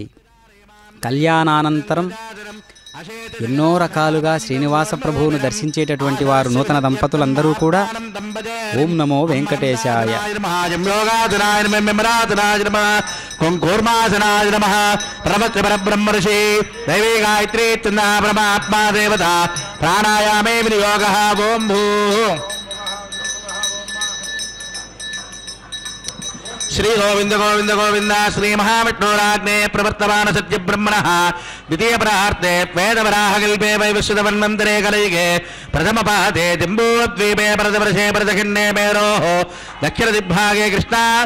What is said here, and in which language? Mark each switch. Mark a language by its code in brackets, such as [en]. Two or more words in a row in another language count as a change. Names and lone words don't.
[te] కళ్యాణానంతరం ఎన్నో రకాలుగా శ్రీనివాస ప్రభువును దర్శించేటటువంటి వారు నూతన దంపతులందరూ కూడా [sa] ఓం నమో వెంకటేశాయ బ్రహ్మర్షి దైవీ గాయత్రీ బ్రహ్మాత్మా దేవత ప్రాణాయామే వినియోగ ఓం భూ श्री गोविंद गोविंद गोविंद श्री महाविष्णुराग्ने प्रवर्तमान सत्य ब्रह्मणः द्वितीय प्रार्थे वेदवराहकल्पे वैवस्वतमन्वन्तरे कलयुगे प्रथम पादे जम्बूद्वीपे भरतवर्षे भरतखण्डे मेरोः दक्षिणदिग्भागे कृष्णा